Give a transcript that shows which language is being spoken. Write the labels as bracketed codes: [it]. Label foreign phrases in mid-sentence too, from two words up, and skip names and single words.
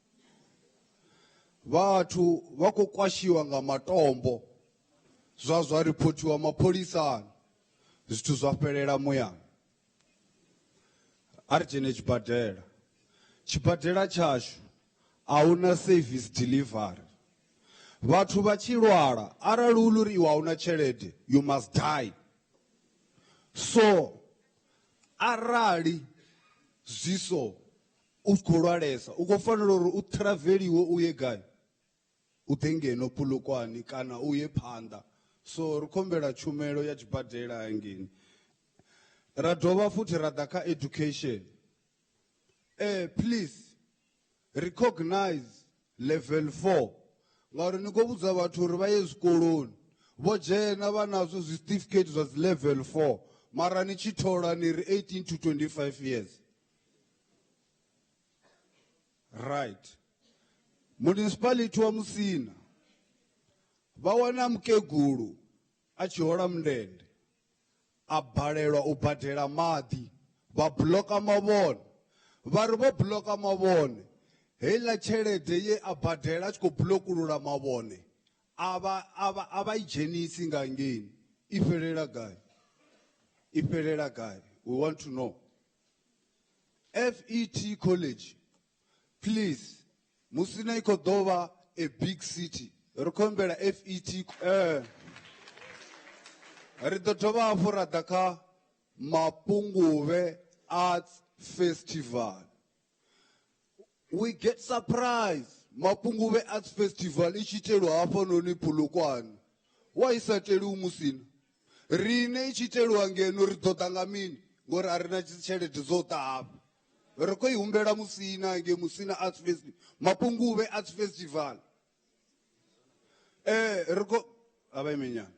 [ve] Vhathu vha khou kwashiwa nga matombo zwa ripotiwa mapholisani zwithu zwa fhelela muyani. A ri dzhene tshibadela tshashu ahuna [en] service delivery. [ve] Vhathu vha tshi lwala arali hu uri iwe ahuna tshelede [en] you must die. [ve] So arali zwiso u khou lwalesa u khou fanela uri u traveliwe u ye gai u ḓe ngeno Polokwane kana u ye phanḓa. So ri khombela tshumelo ya tshibadela hangeni. Ra dovha futhi ra ḓa kha education. [en] Please recognize level 4 [ve] ngauri ni khou vhudza vhathu uri vha ye zwikoloni vho dzhena vha nazwo zwi certificate zwa dzi level 4 mara ni tshi thola ni ri 18 [en] to 25 years. Right. [ve] Municipality wa Musina vha wana mukegulu a tshi hola mundende a balelwa u badela maḓi vha bloka mavhone vha ri vho bloka mavhone heiḽa tshelede ye a badela a tshi khou blokulula mavhone a vha I dzhenisi nga ngeni i fhelela gai i fhelela gai. [en] We want to know. FET College, please, [ve] Musina i khou ḓo vha [en] a big city. [ve] Ri khou humbela FET ri ḓo dovha hafhu ra ḓa kha Mapunguvhe Arts Festival. [en] We get surprised. [ve] Mapunguvhe Arts Festival i tshi itelwa hafhanoni Polokwane. Wa isa teliwi Musina. Rine i tshi itelwa ngeno ri ḓo ḓa nga mini ngori a ri na tshelede dzo ḓa hafha. Ri khou i humbela Musina nge Musina Arts Festival. Mapunguvhe Arts Festival. Ri khou ava imenyana.